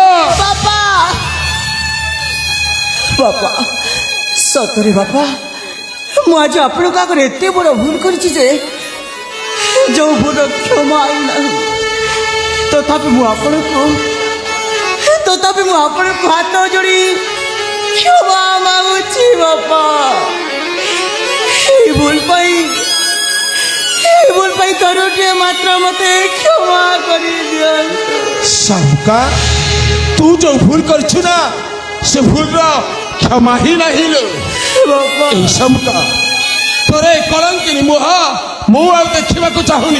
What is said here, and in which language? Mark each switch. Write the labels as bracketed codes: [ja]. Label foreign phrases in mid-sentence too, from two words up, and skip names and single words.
[or] ବାପା ବାପା ସତରେ ବାପା, ମୁଁ ଆଜି ଆପଣଙ୍କ ଆଗରେ ଏତେ ବଡ଼ ଭୁଲ କରିଛି ଯେ ଯେଉଁ ଭୁଲ କ୍ଷମା ନାହିଁ। ତଥାପି ମୁଁ ଆପଣଙ୍କୁ ହାତ ଯୋଡ଼ି କ୍ଷମା ମାଗୁଛି ବାପା। ଏଇ ଭୁଲ ପାଇ ଥରୁଟିଏ ମାତ୍ର ମୋତେ କ୍ଷମା କରିଦିଅନ୍ତୁ। ଶାମୁକା, ତୁ ଯୋଉ ଭୁଲ କରିଛୁ ନା, ସେ ଭୁଲର କ୍ଷମା ହିଁ ନାହିଁ ଲୋ। ବାପା এই ଶାମୁକା, ତୋର ଏ କଳଙ୍କିনী ମୁହଁ ମୁଁ ଆଉ ଦେଖିବାକୁ ଚାହୁଁନି।